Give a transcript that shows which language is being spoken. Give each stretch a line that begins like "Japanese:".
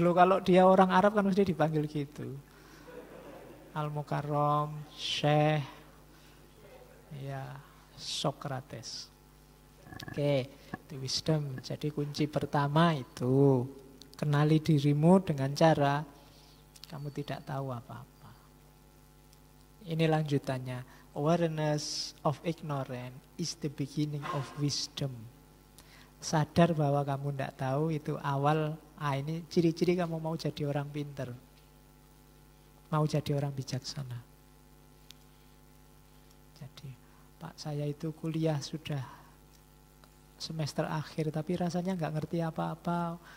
Indonesian: Loh, kalau dia orang Arab kan mesti dipanggil gitu. Al-Mukarram Syekh ya Socrates. Oke, itu wisdom. Jadi kunci pertama itu kenali dirimu dengan cara kamu tidak tahu apa-apa. Ini lanjutannya.
English: Awareness of ignorance is the beginning of wisdom.
Indonesian: Sadar bahwa kamu tidak tahu itu awal. Ini ciri-ciri kamu mau jadi orang pinter, mau jadi orang bijaksana. Jadi, Pak, saya itu kuliah sudah semester akhir, tapi rasanya nggak ngerti apa-apa.